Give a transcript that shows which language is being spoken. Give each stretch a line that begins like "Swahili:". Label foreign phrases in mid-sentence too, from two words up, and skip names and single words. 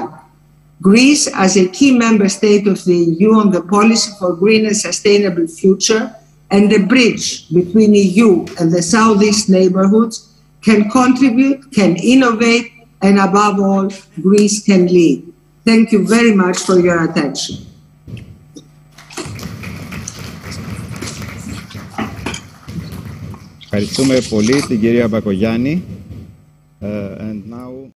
English: Greece, as a key member state of the EU on the policy for green and sustainable future, and the bridge between EU and the Southeast neighborhoods, can contribute, can innovate, and above all, Greece can lead. Thank you very much for your attention.
Greek: Ευχαριστούμε πολύ την κυρία Μπακογιάννη.
English: And now